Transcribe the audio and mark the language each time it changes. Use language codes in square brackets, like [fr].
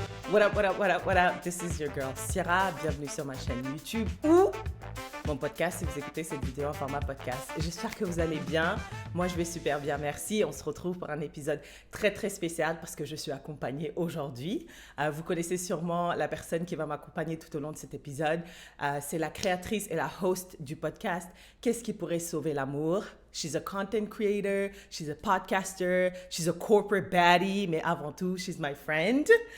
[en] What up, what up, what up, what up? This is your girl Sierra. [fr] Bienvenue sur ma chaîne YouTube ou mon podcast si vous écoutez cette vidéo en format podcast. J'espère que vous allez bien. Moi, je vais super bien, merci. On se retrouve pour un épisode très, très spécial parce que je suis accompagnée aujourd'hui. Vous connaissez sûrement la personne qui va m'accompagner tout au long de cet épisode. C'est la créatrice et la host du podcast Qu'est-ce qui pourrait sauver l'amour? [en] She's a content creator, she's a podcaster, she's a corporate baddie, [fr] mais avant tout, [en] she's my friend.